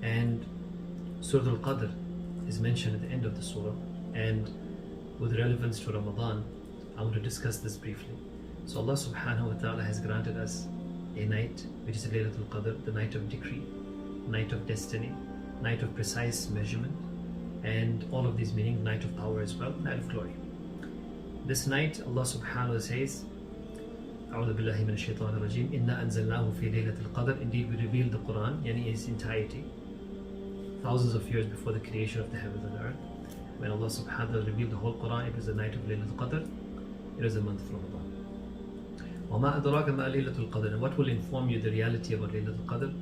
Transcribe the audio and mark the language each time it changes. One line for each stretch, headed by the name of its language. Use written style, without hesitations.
English: And Surah Al-Qadr is mentioned at the end of the surah, and with relevance to Ramadan, I want to discuss this briefly. So Allah subhanahu wa ta'ala has granted us a night which is Laylatul Qadr, the night of decree, night of destiny, night of precise measurement, and all of these meaning night of power as well, night of glory. This night, Allah subhanahu wa ta'ala says,
Arabic: أعوذ بالله من الشيطان الرجيم إنا أنزلناه في ليلة القدر.
English: Indeed, we revealed the Quran, yani its entirety, thousands of years before the creation of the heavens and earth. When Allah subhanahu wa ta'ala revealed the whole Quran, it was the night of Laylatul Qadr, it was the month of Ramadan.
Arabic: وَمَا أَدْرَاكَ مَا لَيْلَةُ الْقَدْرِ.
English: And what will inform you the reality about Laylatul Qadr?